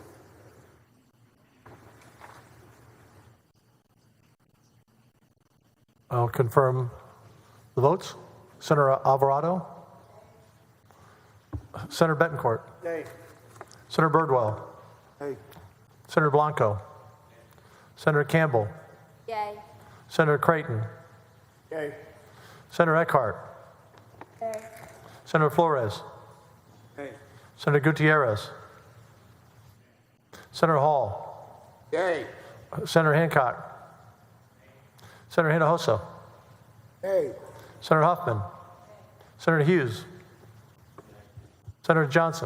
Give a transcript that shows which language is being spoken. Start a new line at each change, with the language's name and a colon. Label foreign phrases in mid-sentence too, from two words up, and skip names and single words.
English: I'll confirm the votes. Senator Alvarado? Senator Betancourt? Yay. Senator Birdwell? Yay. Senator Blanco? Senator Campbell? Yay. Senator Creighton? Yay. Senator Eckhart? Yay. Senator Flores? Yay. Senator Gutierrez? Senator Hall? Yay. Senator Hancock? Senator Hinojosa? Yay. Senator Huffman? Senator Hughes? Senator Johnson?